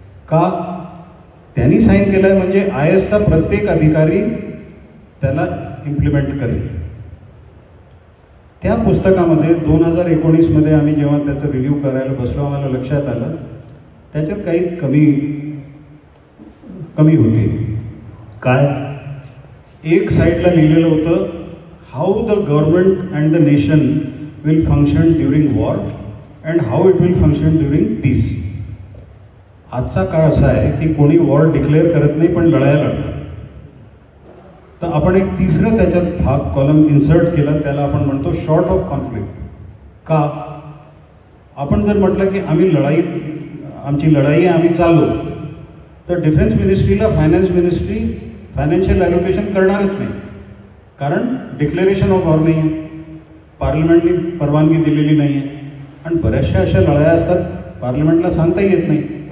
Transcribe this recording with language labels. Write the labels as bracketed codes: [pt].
[mr] का त्यांनी साईन केलं आहे म्हणजे IASचा प्रत्येक अधिकारी त्याला इम्प्लिमेंट करेल. त्या पुस्तकामध्ये 2019मध्ये आम्ही जेव्हा त्याचं रिव्ह्यू करायला बसलो आम्हाला लक्षात आलं त्याच्यात काही कमी होती. काय, एक साईडला लिहिलेलं होतं [en] how the government and the nation will function during war and how it will function during peace. [mr] आजचा काळ असा आहे की कोणी वॉर डिक्लेअर करत नाही पण लढाया लढतात. तर आपण एक तिसरं त्याच्यात भाग कॉलम इन्सर्ट केला, त्याला आपण म्हणतो शॉर्ट ऑफ कॉन्फ्लिक्ट. का? आपण जर म्हटलं की आम्ही आमची लढाई आहे, आम्ही चाललो, तर defence मिनिस्ट्रीला finance ministry financial allocation करणारच नाही, कारण डिक्लेरेशन ऑफ वॉर नाही आहे, पार्लमेंटने परवानगी दिलेली नाही आहे, आणि बऱ्याचशा अशा लढाया असतात पार्लमेंटला सांगताही येत नाही.